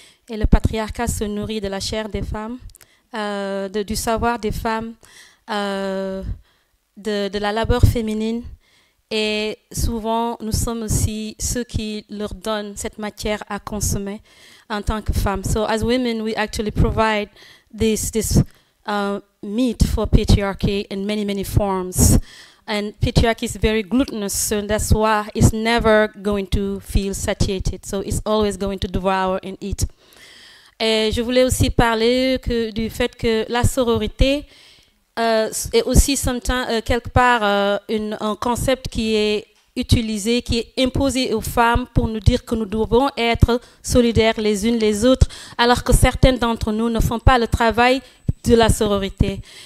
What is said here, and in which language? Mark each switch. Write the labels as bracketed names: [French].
[French] et le patriarcat se nourrit de la chair des femmes, du savoir des femmes, de la labeur féminine. Et souvent, nous sommes aussi ceux qui leur donnent cette matière à consommer en tant que femmes. [English] So as women, we actually provide this meat for patriarchy in many, many forms. And patriarchy is very gluttonous, so that's why it's never going to feel satiated. So it's always going to devour and eat. [French] Et je voulais aussi parler du fait que la sororité est aussi quelque part un concept qui est utilisé, qui est imposé aux femmes pour nous dire que nous devons être solidaires les unes les autres, alors que certaines d'entre nous ne font pas le travail de la sororité.